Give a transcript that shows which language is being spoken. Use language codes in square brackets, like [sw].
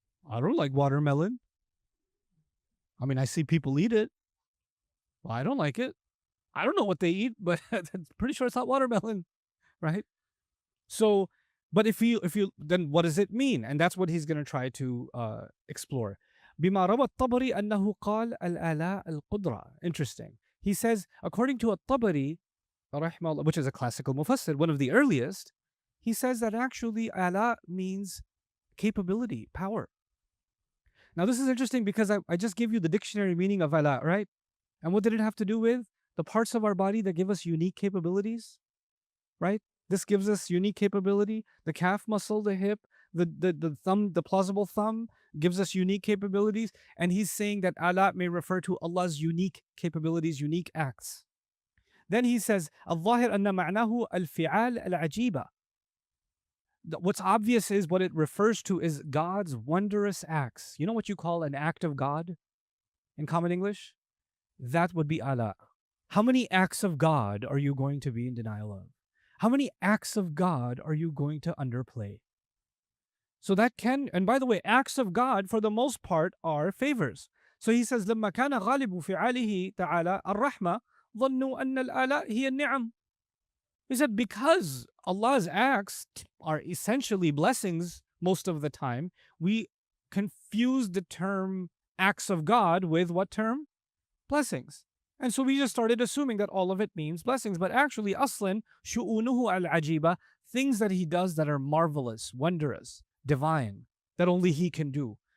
[en] I don't like watermelon. I mean, I see people eat it. Well, I don't like it. I don't know what they eat, but I'm pretty sure it's not watermelon, right? So, but if you, then what does it mean? And that's what he's going to try to explore. [ar] بما روى الطبري أنه قال الآلاء القدرة. [en] Interesting. He says, according to الطبري, which is a classical mufassir, one of the earliest, he says that actually ala means capability, power. Now this is interesting because I just gave you the dictionary meaning of ala, right? And what did it have to do with? The parts of our body that give us unique capabilities, right? This gives us unique capability. The calf muscle, the hip, the thumb, the plausible thumb gives us unique capabilities. And he's saying that ala may refer to Allah's unique capabilities, unique acts. Then he says, [ar] الظاهر أن معناه الفعال العجيبة. [en] What's obvious is what it refers to is God's wondrous acts. You know what you call an act of God in common English? That would be ala. How many acts of God are you going to be in denial of? How many acts of God are you going to underplay? So that can, and by the way, acts of God for the most part are favors. So he says, [ar] لما كان غالب فعاله تعالى الرحمة ظنوا أن الآلاء هي النعم. [en] He said, because Allah's acts are essentially blessings most of the time, we confuse the term acts of God with what term? Blessings. And so we just started assuming that all of it means blessings. But actually, [ar] aslan, shu'unuhu al-ajiba, [en] things that he does that are marvelous, wondrous, divine, that only he can do.